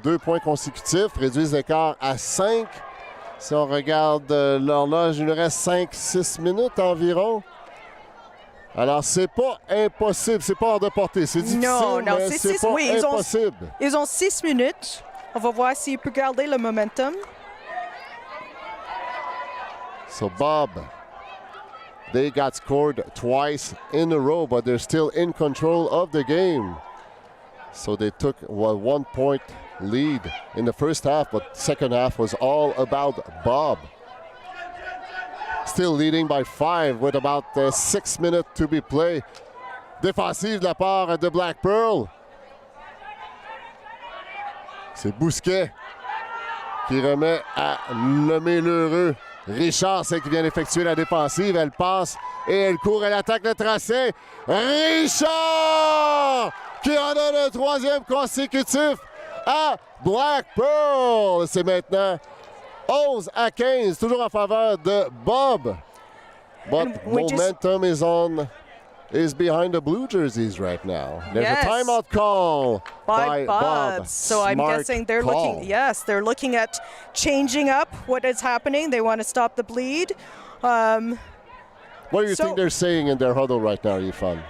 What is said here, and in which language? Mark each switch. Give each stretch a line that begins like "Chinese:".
French: 2 points consécutifs, réduisent l'écart à 5. Si on regarde l'horloge, il nous reste 5-6 minutes environ. Alors, c'est pas impossible, c'est pas hors de portée. C'est difficile, mais c'est pas impossible. Ils ont 6 minutes. On va voir s'ils peuvent garder le momentum.
English: So, Bob, they got scored twice in a row, but they're still in control of the game. So they took a 1-point lead in the first half, but second half was all about Bob. Still leading by 5 with about 6 minutes to be played.
French: Défensive de la part de Blackpearl. C'est Bousquet qui remet à le Mélheureux. Richard, c'est qui vient d'effectuer la défensive. Elle passe et elle court. Elle attaque le tracé. Richard qui en donne un 3e consécutif à Blackpearl. C'est maintenant 11-15, toujours en faveur de Bob.
English: But momentum is behind the blue jerseys right now. There's a timeout call by Bob. So I'm guessing they're they're looking at changing up what is happening. They want to stop the bleed. What do you think they're saying in their huddle right now, Yifan?